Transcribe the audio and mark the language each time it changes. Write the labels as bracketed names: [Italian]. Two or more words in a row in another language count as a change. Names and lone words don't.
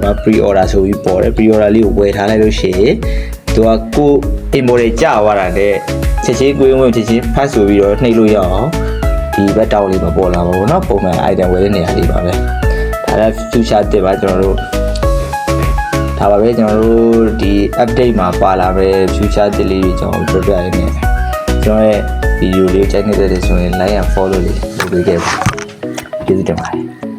[Burmese] မှာ [English] pre order [Burmese] ဆိုပြီးပေါ်တယ် [English] pre order [Burmese] လေးကိုဝယ်ထားလိုက်လို့ရှိရင်သူကကို input တွေကြာသွားတာနဲ့ချက်ချင်းကွင်းဝင်ချက်ချင်းဖတ်ဆိုပြီးတော့နှိပ်လို့ရအောင်ဒီဘက်တောက်လေးမပေါ်လာပါဘူးเนาะပုံမှန် item ဝယ်တဲ့နေရာလေးပါပဲဒါလည်း future တစ်ပါကျွန်တော်တို့ဒါပါပဲကျွန်တော်တို့ဒီ update မှာပါလာတဲ့ future တစ်လေးတွေကျွန်တော်ပြောပြရင်းနဲ့ကျွန်တော်ရဲ့ video လေးကြိုက်နေတယ်ဆိုရင် [English] like and follow [Burmese] လေးလုပ်ပေးခဲ့ပါကျေးဇူးတင်ပါတယ်